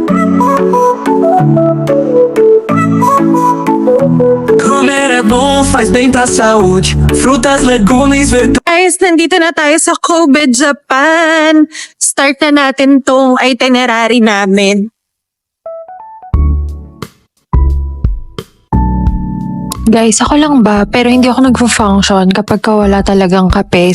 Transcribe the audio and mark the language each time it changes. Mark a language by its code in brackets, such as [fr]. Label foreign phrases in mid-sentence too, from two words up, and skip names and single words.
[pt] Como era bom, faz bem 30 sáúde, frutas, legumes, verduras. [tl] Guys, nandito na tayo sa Kobe, Japan. Start na natin tong itinerary namin. Guys, ako lang ba? Pero hindi ako nagpo-function kapag wala talagang kape.